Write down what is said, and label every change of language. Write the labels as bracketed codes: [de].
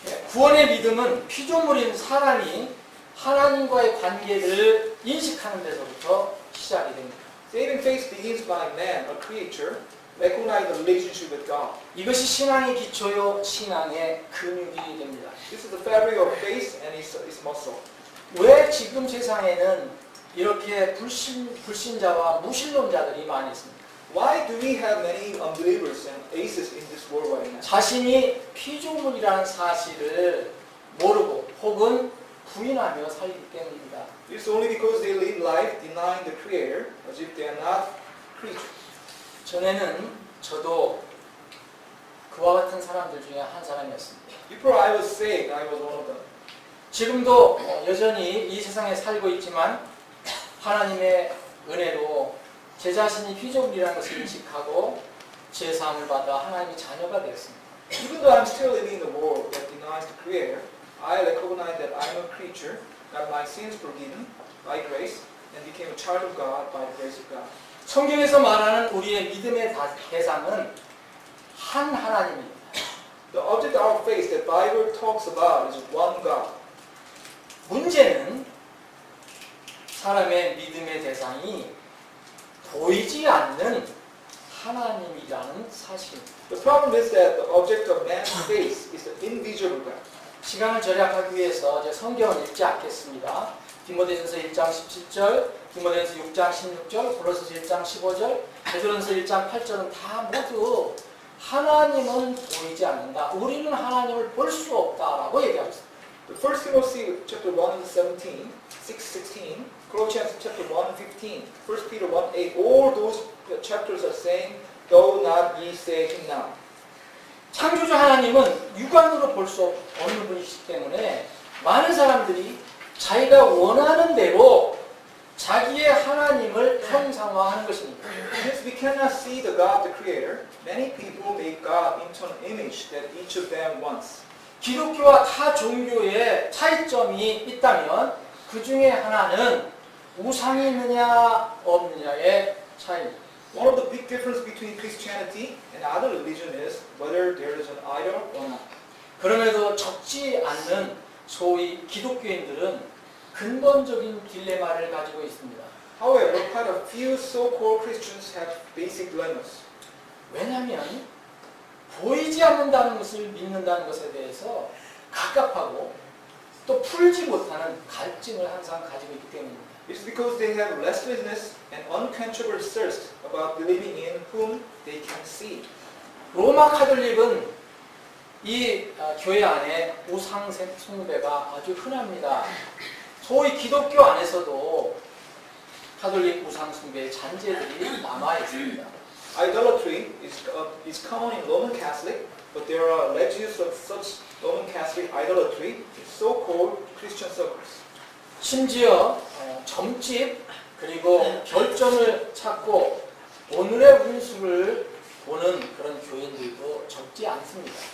[ko] 구원의 믿음은 피조물인 사람이 하나님과의 관계를 인식하는 데서부터 시작이 됩니다. [en] Saving faith begins by man, a creature, recognize the relationship with God. [ko] 이것이 신앙의 기초요, 신앙의 근육이 됩니다. [en] This is the fabric of faith and its muscle. [ko] 왜 지금 세상에는 이렇게 불신자와 무신론자들이 많이 있습니까? [en] Why do we have many unbelievers and atheists in this world right now? [ko] 자신이 피조물이라는 사실을 모르고 혹은 부인하며 살기 때문입니다. [en] It's only because they live life denying the Creator, as if they are not creatures. [ko] 전에는 저도 그와 같은 사람들 중에 한 사람이었습니다. [en] Before I was saved, I was one of them. [ko] 지금도 여전히 이 세상에 살고 있지만 하나님의 은혜로 제 자신이 피조물이라는 것을 인식하고 제사함을 받아 하나님의 자녀가 되었습니다. [en] Even though I'm still living in the world that denies the Creator, I recognize that I'm a creature, got my sins forgiven by grace, and became a child of God by the grace of God. [ko] 성경에서 말하는 우리의 믿음의 대상은 한 하나님입니다. [en] The object of our faith that Bible talks about is one God. [ko] 문제는 사람의 믿음의 대상이 보이지 않는 하나님이라는 사실입니다. [en] The problem is that the object of man's faith is the invisible God. [ko] 시간을 절약하기 위해서 제 성경을 읽지 않겠습니다. 디모데전서 1장 17절, 디모데전서 6장 16절, 골로새서 1장 15절, 베드로전서 1장 8절은 다 모두 하나님은 보이지 않는다. 우리는 하나님을 볼 수 없다라고 얘기하고 있습니다. [en] The First Timothy chapter 1 17, 6:16, Colossians chapter 1:15, 1 Peter 1:8, all those chapters are saying though not ye say him now. [ko] 창조주 하나님은 육안으로 볼 수 없는 분이시기 때문에 많은 사람들이 자기가 원하는 대로 자기의 하나님을 형상화하는 것입니다. [en] Since we cannot see the God, the Creator, many people make God into an image that each of them wants. [ko] 기독교와 타 종교의 차이점이 있다면 그 중에 하나는 우상이 있느냐 없느냐의 차이입니다. [en] One of the big differences between Christianity and other religion is whether there is an idol or not. [ko] 그럼에도 적지 않는 소위 기독교인들은 근본적인 딜레마를 가지고 있습니다. [en] However, quite a few so-called Christians have basic dilemmas. [ko] 왜냐하면 보이지 않는다는 것을 믿는다는 것에 대해서 갑갑하고 또 풀지 못하는 갈증을 항상 가지고 있기 때문입니다. [en] It's because they have restlessness and unquenchable thirst about believing in whom they can see. [ko] 로마 카톨릭은 이 교회 안에 우상 숭배가 아주 흔합니다. 소위 기독교 안에서도 카톨릭 우상 숭배의 잔재들이 남아 있습니다. [en] Idolatry is common in Roman Catholic, but there are legions of such Roman Catholic idolatry in so-called Christian circles. [ko] 심지어 점집 그리고 결정을 찾고 오늘의 운수를 보는 그런 교인들도 적지 않습니다.